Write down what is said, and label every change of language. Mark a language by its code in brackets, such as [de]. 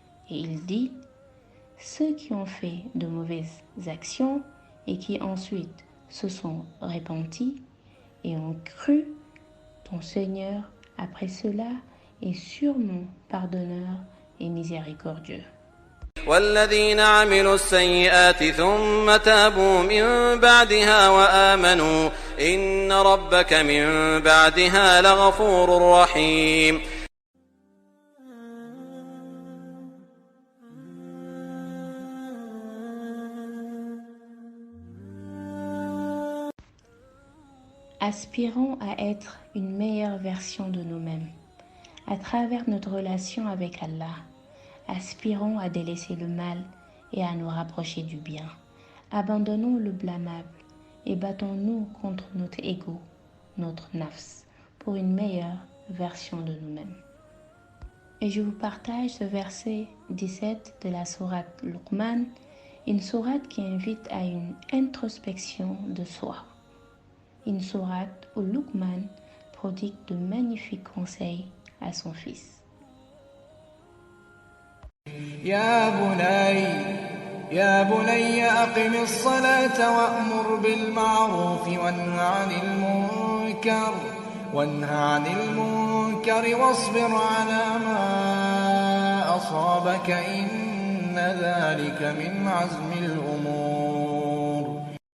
[fr] Et il dit, ceux qui ont fait de mauvaises actions et qui ensuite se sont repentis et ont cru, ton Seigneur, après cela, est sûrement pardonneur et miséricordieux. [ar] والذين عملوا السيئات ثم تابوا من بعدها وآمنوا إن ربك من بعدها لغفور رحيم. [fr] Aspirons à être une meilleure version de nous-mêmes à travers notre relation avec Allah. Aspirons à délaisser le mal et à nous rapprocher du bien. Abandonnons le blâmable et battons-nous contre notre ego, notre nafs, pour une meilleure version de nous-mêmes. Et je vous partage ce verset 17 de la sourate Luqman, une sourate qui invite à une introspection de soi. Une sourate où Luqman prodigue de magnifiques conseils à son fils. [ar] يا بني أقم الصلاة وأمر بالمعروف وانه عن المنكر واصبر على ما أصابك إن ذلك من عزم الأمور.